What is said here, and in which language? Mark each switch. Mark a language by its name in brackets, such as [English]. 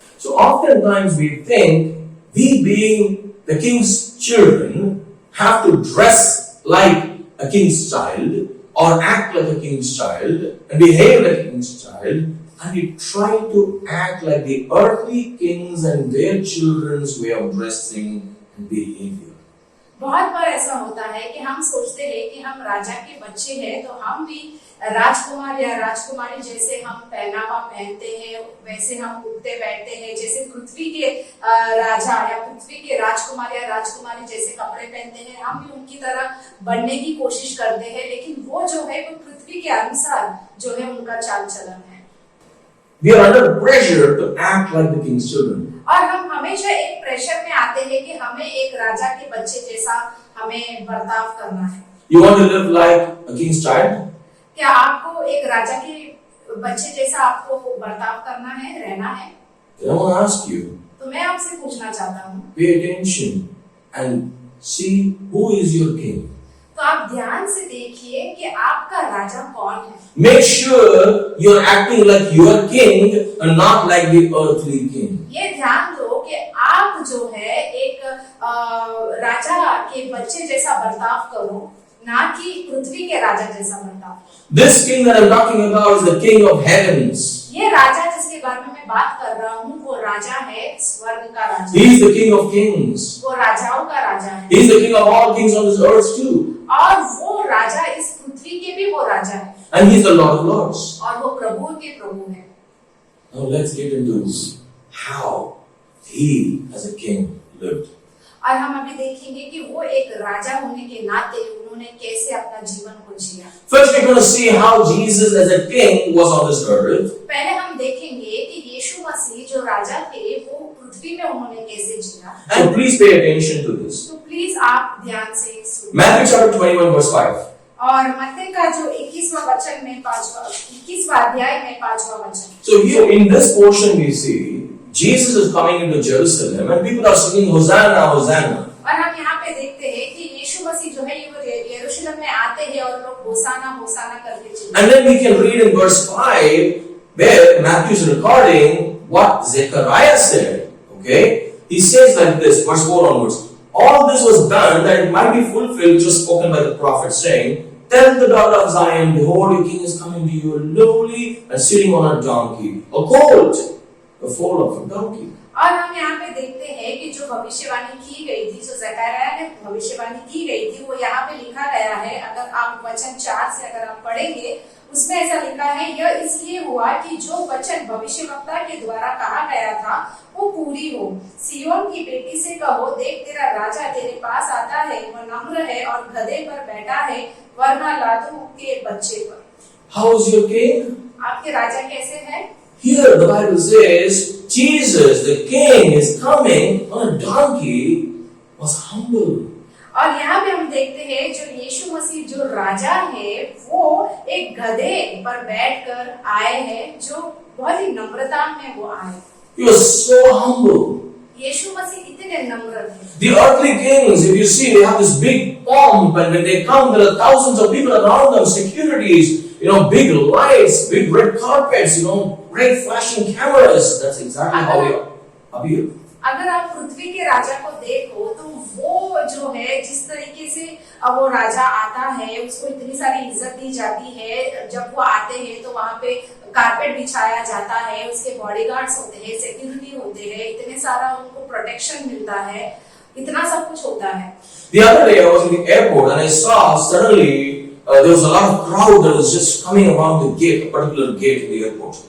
[English] So oftentimes we think we being the king's children have to dress like a king's child or act like a king's child and behave like a king's child, and we try to act like the earthly kings and their children's way of dressing and behavior. [Hindi] बहुत बार ऐसा होता है कि हम सोचते हैं कि हम राजा के बच्चे हैं तो हम भी राजकुमार या राजकुमारी जैसे हम पहनावा पहनते हैं, वैसे हम उठते बैठते हैं, जैसे पृथ्वी के राजा या पृथ्वी के राजकुमार या राजकुमारी जैसे कपड़े पहनते हैं, हम भी उनकी तरह बनने की कोशिश करते हैं, लेकिन वो जो है वो पृथ्वी के अनुसार जो है उनका चाल चलन है. [English] We are under pressure to act like the king's children. [Hindi] और हम हमेशा एक प्रेशर में आते हैं कि हमें एक राजा के बच्चे जैसा हमें बर्ताव करना है. [English] You want to live like a king's child? [Hindi] क्या आपको एक राजा के बच्चे जैसा आपको बर्ताव करना है, रहना है? [English] I want to ask you. [Hindi] तो मैं आपसे पूछना चाहता हूँ. [English] Pay attention and see who is your king. [Hindi] तो आप ध्यान से देखिए कि आपका राजा कौन है. [English] Make sure you're acting like your king and not like the earthly king. [Hindi] ये ध्यान दो कि आप जो है एक राजा के बच्चे जैसा बर्ताव करो, ना कि पृथ्वी के राजा जैसा बर्ताव. [English] This king that I'm talking about is the king of heavens. [Hindi] ये राजा जिसके बारे में मैं बात कर रहा हूँ वो राजा है स्वर्ग का राजा. [English] He is the king of kings. [Hindi] वो राजाओं का राजा है. [English] He is the king of all kings on this earth too. [Hindi] और वो राजा इस पृथ्वी के भी वो राजा है. [English] And he is the Lord of Lords. [Hindi] और वो प्रभु के प्रभु है. [English] Now let's get into how he as a king lived. [Hindi] और हम अभी देखेंगे कि वो एक राजा होने के नाते उन्होंने कैसे अपना जीवन को जिया. [English] First we're going to see how Jesus as a king was on this earth. [Hindi] पहले हम देखेंगे कि यीशु मसीह जो राजा थे वो पृथ्वी में उन्होंने कैसे जिया. [English] And please pay attention to this. [Hindi] तो प्लीज आप ध्यान से सुनिए. [English] Matthew chapter 21 verse 5. [Hindi] और मत्ती का जो 21वां वचन में 21वां अध्याय में 5वां वचन. [English] So here in this portion we see Jesus is coming into Jerusalem and people are singing Hosanna, Hosanna. [Hindi] और हम यहाँ पे देखते हैं कि यीशु मसीह जो है ये यरूशलेम में आते हैं और लोग होसाना होसाना करके चलते हैं. [English] And then we can read in verse 5 where Matthew is recording what Zechariah said. Okay? He says like this, verse 4 onwards. All this was done that it might be fulfilled, which was spoken by the prophet, saying, Tell the daughter of Zion, behold, your king is coming to you, lowly and sitting on a donkey, a colt, the foal of a donkey. [Hindi] और हम यहाँ पे देखते हैं कि जो भविष्यवाणी की गई थी, जो जकरिया ने भविष्यवाणी की गई थी, वो यहाँ पे लिखा गया है। अगर आप वचन 4 से अगर आप पढ़ेंगे, उसमें ऐसा लिखा है, यह इसलिए हुआ कि जो वचन भविष्यवक्ता के द्वारा कहा गया था वो पूरी हो। सियोन की बेटी से कहो, देख तेरा राजा तेरे पास आता है, वह नम्र है और गधे पर बैठा है, वरना लादू के बच्चे पर। [English] How is your king? [Hindi] आपके राजा कैसे हैं? [English] Here the Bible says Jesus, the king, is coming on a donkey, was humble. [Hindi] और यहाँ पे हम देखते हैं जो यीशु मसीह जो राजा है वो एक गधे पर बैठकर आए हैं, जो बहुत ही नम्रता में वो आए। [English] He was so humble. [Hindi] यीशु मसीह इतने नम्र थे। [English] The earthly kings, if you see, they have this big pomp, and when they come, there are thousands of people around them, securities, big lights, big red carpets, great flashing cameras. That's exactly how they appear. [Hindi] अगर आप पृथ्वी के राजा को देखो तो वो जो है जिस तरीके से वो राजा आता है, उसको इतनी सारी इज्जत दी जाती है। जब वो आते हैं तो वहाँ पे कारपेट बिछाया जाता है, उसके बॉडीगार्ड्स होते हैं, सिक्योरिटी होते हैं, इतने सारा उनको प्रोटेक्शन मिलता है, इतना सब कुछ होता है। [English] The other day I was in the airport and I saw suddenly there was a lot of crowd that was just coming around the gate, a particular gate in the airport.